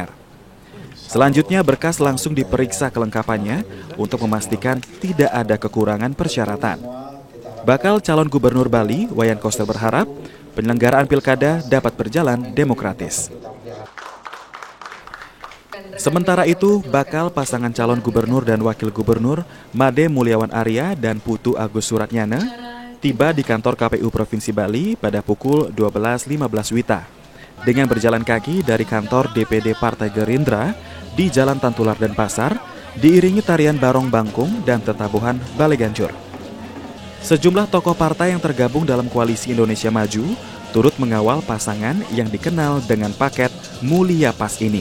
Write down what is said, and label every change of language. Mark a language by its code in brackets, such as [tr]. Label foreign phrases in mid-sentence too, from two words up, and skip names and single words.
[id] Selanjutnya berkas langsung diperiksa kelengkapannya untuk memastikan tidak ada kekurangan persyaratan. Bakal calon gubernur Bali, Wayan Koster berharap penyelenggaraan pilkada dapat berjalan demokratis. Sementara itu, bakal pasangan calon gubernur dan wakil gubernur Made Mulyawan Arya dan Putu Agus Suratyana tiba di kantor KPU Provinsi Bali pada pukul 12.15 WITA dengan berjalan kaki dari kantor DPD Partai Gerindra di Jalan Tantular dan Pasar, diiringi tarian barong bangkung dan tetabuhan Balai Ganjur. Sejumlah tokoh partai yang tergabung dalam Koalisi Indonesia Maju turut mengawal pasangan yang dikenal dengan paket Mulia Pas ini.